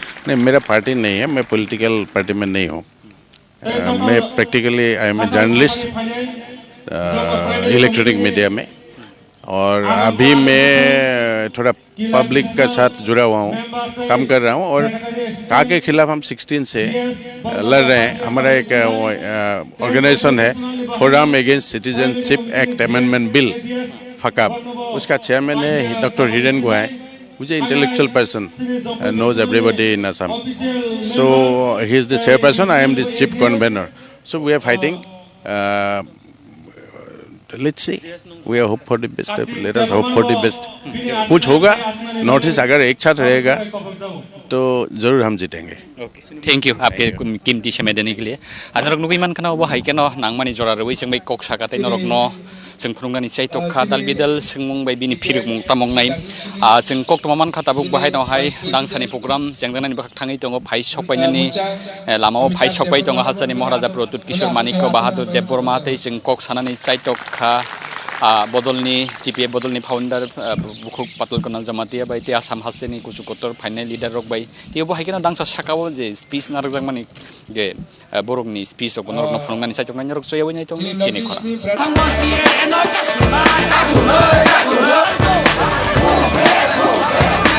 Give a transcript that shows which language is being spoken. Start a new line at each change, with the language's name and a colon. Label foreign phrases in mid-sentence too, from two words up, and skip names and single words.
Hindi: नहीं, मेरा पार्टी नहीं है, मैं
English: political party
Hindi: में नहीं हूँ। मैं प्रैक्टिकली
English: I am a journalist electronic media
Hindi: में, और अभी मैं थोड़ा पब्लिक के साथ जुड़ा हुआ हूँ, काम कर रहा हूँ। और का के खिलाफ हम 16 से लड़ रहे हैं। हमारा एक ऑर्गेनाइजेशन है, फोरम अगेंस्ट सिटीजनशिप एक्ट अमेंडमेंट बिल फकाब, उसका चेयरमैन है डॉक्टर हिरेन गोहाई,
English: who's an intellectual person and knows everybody in Assam. So he is the chairperson, I am the chief convener. So we are fighting. Let's see. We are hope for the best. Let us hope for the best.
Hindi: कुछ होगा, नॉर्थ अगर एक साथ रहेगा तो जरूर हम जीतेंगे।
English: Thank you
Hindi: आपके कीमती समय देने के लिए।
Kok Borok: नरक नुगै मान खाना हाई केन नांगमानी जरा रवै जों बै कक सागातै नरक न जों खुरुंगानि चाइतखा दाल बिदाल सोंमुं बाय बिनि फिरक मुं तामंनाय जों कक्टमा मान खाताबुक बाहाय दहाय दांसानि प्रग्राम जेंदानानि बाख थाङै दङ फाइ सकबायनानि लामाव फाइ सकबाय दङ हासानि महाराजा प्रतुत किशोर मानिक बाहादुर देब बर्मा तै जों कक सानानि चाइतखा बदलनि टीपीएफ बदलनि फाउंडर बुखुक पातल कना जमातिया बाय ते आसाम हासेनि कुचुकतर
English: final leader
Kok Borok: रक बाय ते बहाय केन दांसा साकाव जे स्पीच नारजां मानि जे बरकनि स्पीच अ नरक न फुंगानि चाइतखनानि रक जयावै नाय दङ चिनि खरा